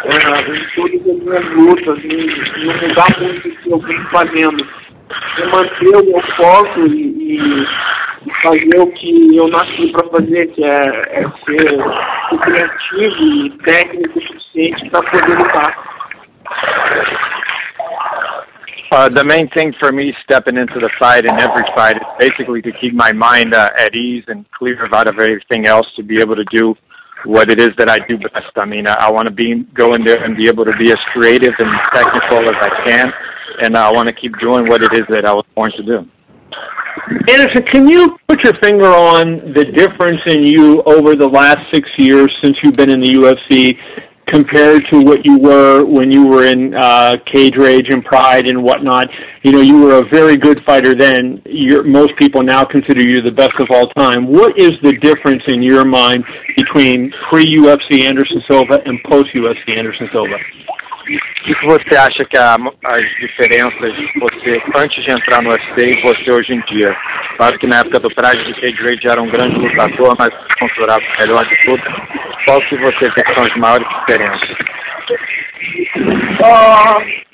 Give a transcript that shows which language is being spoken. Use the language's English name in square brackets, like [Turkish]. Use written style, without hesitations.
[Portuguese] Em todas as minhas lutas, não mudar muito o que eu venho fazendo. É manter o meu foco e fazer o que eu nasci para fazer, que é ser criativo e técnico o suficiente para poder lutar. [English] The main thing for me stepping into the fight and every fight is basically to keep my mind at ease and clear out of everything else to be able to do what it is that I do best. I mean, I want to go in there and be able to be as creative and technical as I can, and I want to keep doing what it is that I was born to do. Anderson, can you put your finger on the difference in you over the last 6 years since you've been in the UFC compared to what you were when you were in Cage Rage and Pride and whatnot? You know, you were a very good fighter then. Most people now consider you the best of all time. What is the difference in your mind between pre-UFC Anderson Silva and post-UFC Anderson Silva? [Portuguese] O que você acha que as diferenças de você antes de entrar no UFC e você hoje em dia? Claro que na época do Pride de Cage Rage era um grande lutador, mas considerado o melhor de tudo. Qual que você vê que são as maiores diferenças?